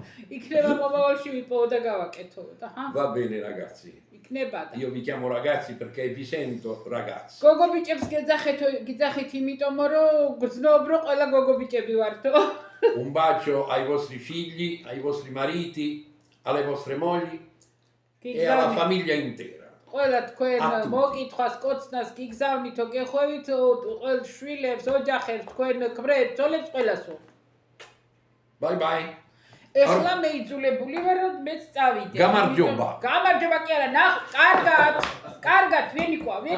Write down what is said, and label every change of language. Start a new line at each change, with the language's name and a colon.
Georgian: იქნება მომავალში ვიპოვო და გავაკეთო და
Italian: Va bene ragazzi,
Georgian: იქნება და
Italian: io vi chiamo ragazzi perché vi sento ragazzi.
Georgian: გოგო ბიჭებს გიძახით იმიტომ რომ გრძნობ რომ ყველა გოგო ბიჭები ვართო.
Italian: Un bacio ai vostri figli, ai vostri mariti, alle vostre mogli e alla famiglia intera.
Georgian: ყველა თქვენ მოკითხვას კოცნას გიგზავნითო გეხვევითო ყველ შვილებს ოჯახებს თქვენ ქმრებს ძოლებს ყველასო.
English: Bye bye.
Georgian: ეხლა მე იძულებული ვარ რომ მეც წავიდე. გამარჯობა. გამარჯობა კი არა, კარგად, ვენიკვა.